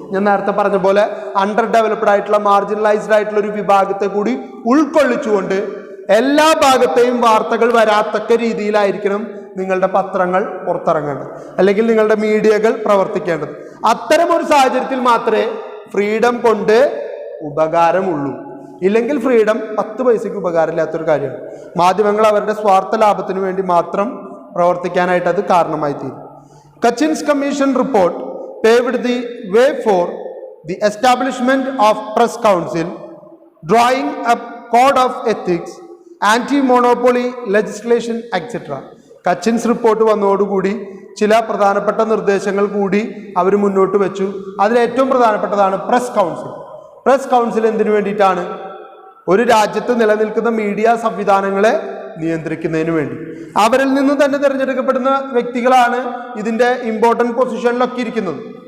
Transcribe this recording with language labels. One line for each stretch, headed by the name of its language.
Malayalam: ഞാൻ നേരത്തെ പറഞ്ഞ പോലെ അണ്ടർ ഡെവലപ്ഡ് ആയിട്ടുള്ള, മാർജിനലൈസ്ഡ് ആയിട്ടുള്ള ഒരു വിഭാഗത്തെ കൂടി ഉൾക്കൊള്ളിച്ചുകൊണ്ട് എല്ലാ ഭാഗത്തെയും വാർത്തകൾ വരാത്തക്ക രീതിയിലായിരിക്കണം നിങ്ങളുടെ പത്രങ്ങൾ പുറത്തിറങ്ങേണ്ടത്, അല്ലെങ്കിൽ നിങ്ങളുടെ മീഡിയകൾ പ്രവർത്തിക്കേണ്ടത്. അത്തരമൊരു സാഹചര്യത്തിൽ മാത്രമേ ഫ്രീഡം കൊണ്ട് ഉപകാരമുള്ളൂ. ഇല്ലെങ്കിൽ ഫ്രീഡം 10 പൈസയ്ക്ക് ഉപകാരമില്ലാത്തൊരു കാര്യമാണ്. മാധ്യമങ്ങൾ അവരുടെ സ്വാർത്ഥ ലാഭത്തിന് വേണ്ടി മാത്രം പ്രവർത്തിക്കാനായിട്ട് അത് കാരണമായി തീരും.
English: Hutchins commission report paved the way for the establishment of press council, drawing up code of ethics, anti-monopoly legislation, etc.
Malayalam: കച്ചിൻസ് report വന്നതോടുകൂടി ചില പ്രധാനപ്പെട്ട നിർദ്ദേശങ്ങൾ കൂടി അവർ മുന്നോട്ട് വെച്ചു. അതിലേറ്റവും പ്രധാനപ്പെട്ടതാണ് പ്രസ് കൗൺസിൽ. പ്രസ് കൗൺസിൽ എന്തിനു വേണ്ടിയിട്ടാണ്? ഒരു രാജ്യത്ത് നിലനിൽക്കുന്ന മീഡിയ സംവിധാനങ്ങളെ നിയന്ത്രിക്കുന്നതിന് വേണ്ടി. അവരിൽ നിന്ന് തന്നെ തിരഞ്ഞെടുക്കപ്പെടുന്ന വ്യക്തികളാണ് ഇതിൻ്റെ ഇമ്പോർട്ടൻറ്റ് പൊസിഷനിലൊക്കെ ഇരിക്കുന്നത്.